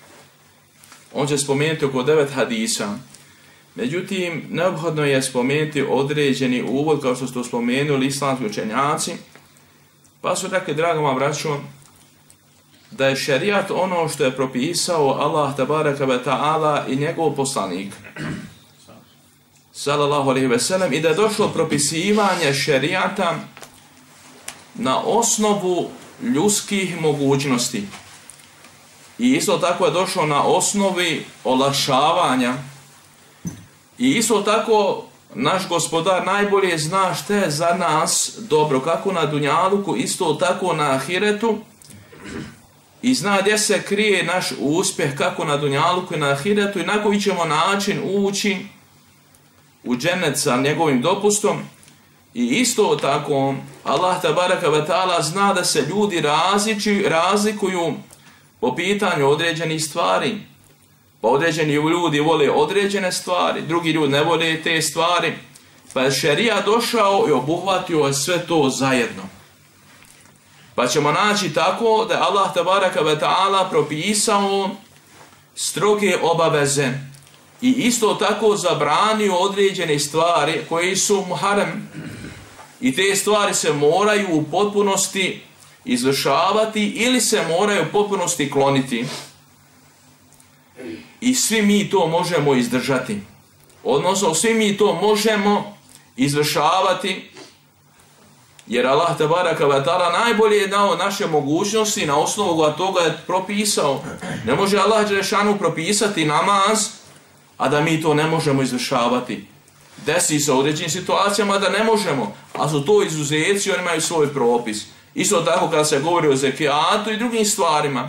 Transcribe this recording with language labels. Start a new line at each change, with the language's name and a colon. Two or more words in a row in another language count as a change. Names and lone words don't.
Bosnian: On će spomenuti oko 9 hadisa. Međutim, neophodno je spomenuti određeni uvod, kao što su to spomenuli islamski učenjaci, pa su rekli, dragoma braćo, da je šerijat ono što je propisao
Arabic: الله تبارك وتعالى
Bosnian: i njegov poslanik
Arabic: صلى الله عليه وسلم,
Bosnian: i da je došlo propisivanje šerijata na osnovu ljudskih mogućnosti. I isto tako je došlo na osnovi olakšavanja. I isto tako naš gospodar najbolje zna šta je za nas dobro, kako na dunjaluku, isto tako na ahiretu, i zna gdje se krije naš uspjeh, kako na dunjaluku i na ahiretu, i na koji ćemo način ući u džennet sa njegovim dopustom. I isto tako
Arabic: الله تبارك وتعالى
Bosnian: zna da se ljudi razlikuju po pitanju određenih stvari. Pa određeni ljudi vole određene stvari, drugi ljudi ne vole te stvari, pa je šerijat došao i obuhvatio sve to zajedno. Pa ćemo naći tako da je
Arabic: الله تبارك وتعالى
Bosnian: propisao stroge obaveze i isto tako zabranio određene stvari koje su muharem, i te stvari se moraju u potpunosti izvršavati ili se moraju u potpunosti kloniti. I svi mi to možemo izdržati, odnosno svi mi to možemo izvršavati, jer
Arabic: الله تبارك وتعالى
Bosnian: najbolje je dao naše mogućnosti, na osnovu toga je propisao. Ne može
Arabic: الله جل شأنه
Bosnian: propisati namaz, a da mi to ne možemo izvršavati. Desi se u određenim situacijama da ne možemo, a su to izuzeci, oni imaju svoj propis. Isto tako kada se govori o zekijatu i drugim stvarima.